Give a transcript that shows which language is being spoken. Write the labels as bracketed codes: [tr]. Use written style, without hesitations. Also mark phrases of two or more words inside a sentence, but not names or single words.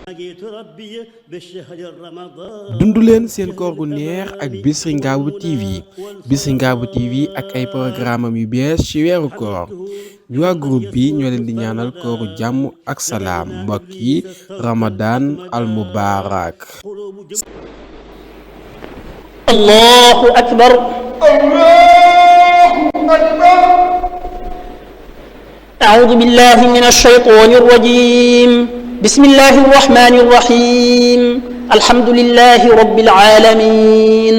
[wo] dundu leen seen koor gu neex ak Bichri Ngabou TV Bichri Ngabou TV ak ay programme yu bees ci weeru koor ñu waa groupe bi ñoo leen di ñaanal kooru jàmm ak salaam mbokk yi [ar] رمضان المبارك. الله أكبر. الله أكبر. أعوذ بالله من الشيطان الرجيم. بسم الله الرحمن الرحيم الحمد لله رب العالمين.